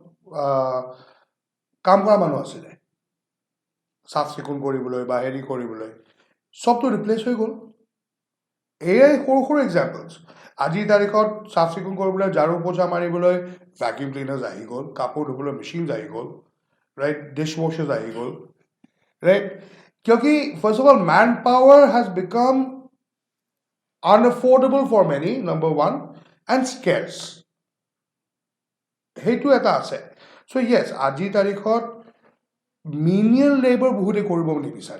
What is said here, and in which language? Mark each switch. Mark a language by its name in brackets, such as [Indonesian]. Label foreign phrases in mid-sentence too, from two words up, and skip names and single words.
[Assamese] কাম কৰা মানুহ আছিলে চাফ চিকুণ কৰিবলৈ বা হেৰি কৰিবলৈ চবটো ৰিপ্লেচ হৈ গ'ল এয়াই সৰু সৰু এক্সাম্পলছ আজিৰ তাৰিখত চাফ চিকুণ কৰিবলৈ ঝাৰু পোছা মাৰিবলৈ [English] vacuum cleaners [Assamese] আহি গ'ল কাপোৰ ধুবলৈ মেচিনছ আহি গ'ল ৰাইট [English] dish washers [Assamese] আহি গ'ল ৰাইট क्योंकि [English] first of all manpower has become unaffordable for many number one and scarce [Assamese] সেইটো এটা আছে [English] so yes [Assamese] আজিৰ তাৰিখত [English] menial labour [Assamese] বহুতে কৰিব নিবিচাৰে